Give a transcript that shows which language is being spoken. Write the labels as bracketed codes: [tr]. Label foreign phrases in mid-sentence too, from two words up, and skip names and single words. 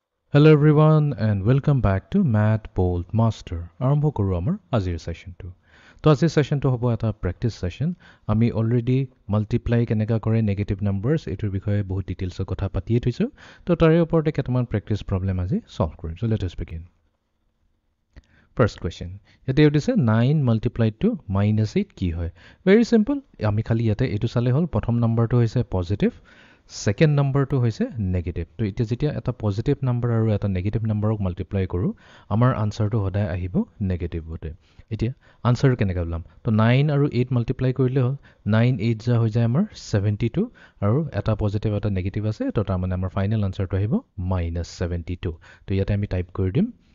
[en] Hello everyone and welcome back to Math Bold Master. [as] আৰম্ভ কৰোঁ আমাৰ আজিৰ সেশনটো। তো আজিৰ সেশনটো হ'ব এটা [en] practice session. [as] আমি অলৰেডি মাল্টিপ্লাই কেনেকা কৰে [en] negative numbers [as] এইটোৰ বিষয়ে বহুত ডিটেইলছত কথা পাতিয়ে থৈছোঁ। তো তাৰে ওপৰতে কেইটামান [en] practice problem [as] আজি সলভ কৰিম। [en] So let us begin. First question. [as] ইয়াতে দিছে 9 [en] multiplied to [as] -8 কি হয়? [en] Very simple. [as] আমি খালি ইয়াতে এইটো চালে হ'ল প্ৰথম নাম্বাৰটো হৈছে পজিটিভ সেকেন্ড নাম্বাৰটো হৈছে নেগেটিভ তো এতিয়া যেতিয়া এটা [en] positive number [as] আৰু এটা নেগেটিভ নাম্বাৰক মাল্টিপ্লাই কৰোঁ আমাৰ আনসাৰটো সদায় আহিব নেগেটিভ হতে এতিয়া আনসাৰ কেনেকৈ ওলাম তো 9 আৰু 8 মাল্টিপ্লাই কৰিলে হ'ল 9 8 যা হৈ যায় আমাৰ 72 আৰু এটা পজিটিভ এটা নেগেটিভ আছে তো তাৰ মানে আমাৰ ফাইনেল আনসাৰটো আহিব -72 তো ইয়াতে আমি টাইপ কৰি দিম